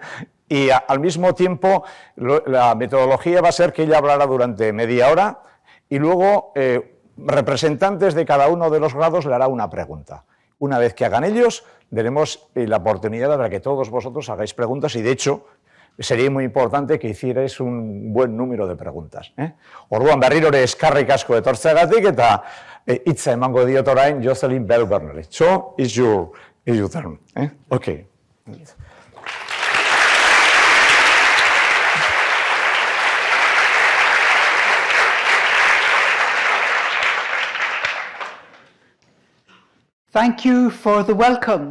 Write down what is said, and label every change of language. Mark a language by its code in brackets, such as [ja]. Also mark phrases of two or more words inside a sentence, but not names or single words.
[es] Y al mismo tiempo, la metodología va a ser que ella hablará durante media hora y luego representantes de cada uno de los grados le hará una pregunta. Una vez que hagan ellos, daremos la oportunidad para que todos vosotros hagáis preguntas y, de hecho, sería muy importante que hicierais un buen número de preguntas. [eu] Orduan berriro ere eskarrik asko etortzeagatik eta hitza emango diot orain Jocelyn Burnell. [en] So, is your turn. Okay. Thank you for the welcome.